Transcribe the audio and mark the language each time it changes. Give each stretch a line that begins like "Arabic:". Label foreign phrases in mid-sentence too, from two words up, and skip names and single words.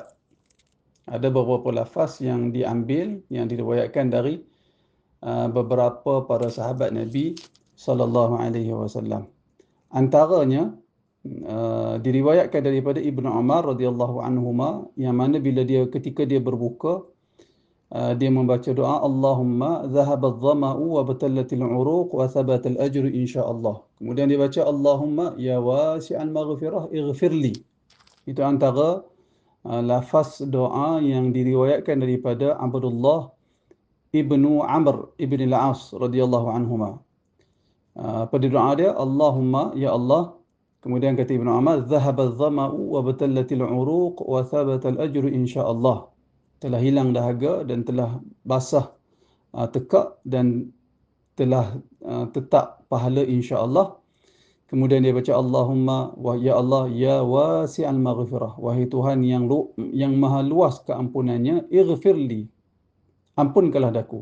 Malay: Ada beberapa lafaz yang diambil, yang diriwayatkan dari beberapa para sahabat Nabi
Arabic: صلى الله عليه وسلم.
Malay: Antaranya diriwayatkan daripada Ibnu Umar
Arabic: رضي الله عنهما,
Malay: yang mana bila ketika dia berbuka dia membaca doa,
Arabic: اللهم ذهب الظمأ وابتلت العروق وثبت الأجر إن شاء الله.
Malay: Kemudian dia baca
Arabic: اللهم يا واسع المغفرة اغفر لي.
Malay: Itu antara lafaz doa yang diriwayatkan daripada Abdullah Ibnu Amr Ibn al-As
Arabic: رضي الله عنهما.
Malay: Pada doa dia, Allahumma, ya Allah, kemudian kata Ibnu Amr,
Arabic: ذهب الظمأ وابتلت العروق وثبت الأجر إن شاء الله.
Malay: Telah hilang dahaga dan telah basah tekak dan telah tetap pahala
Arabic: إن شاء الله.
Malay: Kemudian dia baca
Arabic: اللهم، ويا الله يا واسع المغفرة,
Malay: wahai Tuhan yang maha luas keampunannya, ighfirli, ampunkanlah daku.